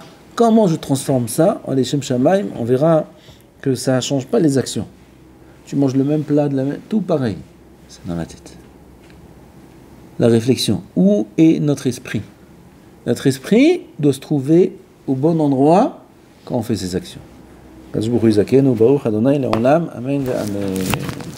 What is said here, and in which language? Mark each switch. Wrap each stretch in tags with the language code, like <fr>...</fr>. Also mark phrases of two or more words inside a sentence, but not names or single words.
<fr>Comment je transforme ça en</fr> <he>לשם שמים?</he> <fr>On verra que ça ne change pas les actions. Tu manges le même plat, tout pareil. C'est dans la tête. La réflexion. Où est notre esprit? Notre esprit doit se trouver au bon endroit quand on fait ces actions.</fr> <he>קדוש ברוך הוא יזכנו ברוך ה' לעולם אמן ואמן.</he>